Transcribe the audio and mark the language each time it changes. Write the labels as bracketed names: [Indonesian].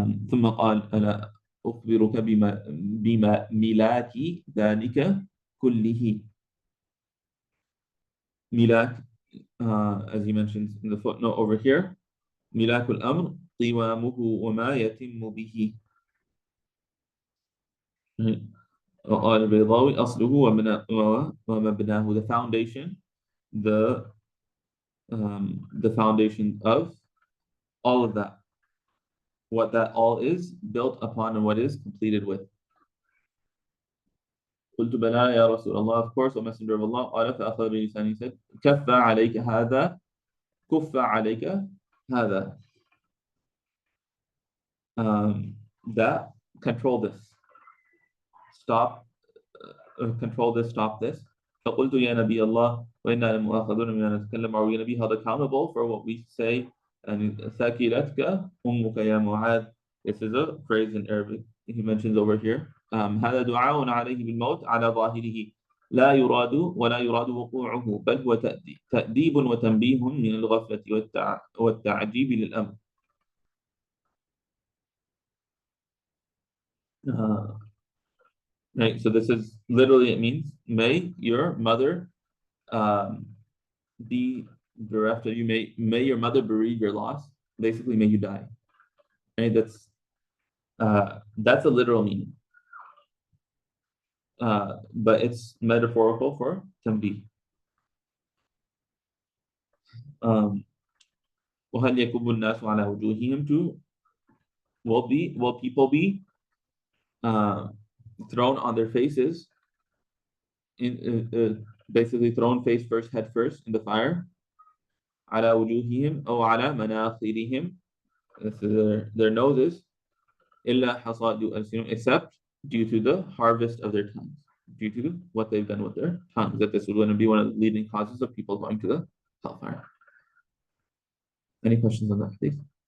[Arabic] ثم قال ألا أخبرك بما ملاك ذلك كله. [English] Milak, as he mentions in the footnote over here, [Arabic] ملاك الأمر قوامه وما يتم به. وقال البيضاوي أصله ومبناه, [English] the foundation, the foundation of all of that, what that all is built upon and what is completed with. [Arabic] قلت بلى يا رسول الله, [English] of course, O Messenger of Allah. [Arabic] قال فأخذ بلسانه, [English] he said [Arabic] كف عليك هذا كف عليك هذا, [English] that, control this, stop, control this, stop this. [Arabic] فقلت يا نبي الله وإنا لمؤاخذون بما نتكلم, [English] are we going to be held accountable for what we say? And [Arabic] ثكلتك أمك يا معاذ, [English] this is a phrase in Arabic he mentions over here. [Arabic] هذا دعاء عليه بالموت على ظاهره لا يراد ولا يراد وقوعه بل هو تأديب وتنبيه من الغفلة والتعجيب للأمر. [English] Right, so this is literally, it means may your mother be bereft of you, may your mother bereave your loss, basically may you die. Right, that's a literal meaning, but it's metaphorical for tanbih. [Arabic] وهل يكب الناس على وجوههم, [English] to will people be thrown on their faces, in basically thrown face first, head first in the fire. [Arabic] على وجوههم أو على مناخرهم, [English] this is their noses. [Arabic] إلا حصاد ألسنهم, [English] except due to the harvest of their tongues, due to what they've done with their tongues, that this would going to be one of the leading causes of people going to the hellfire. Any questions on that, please?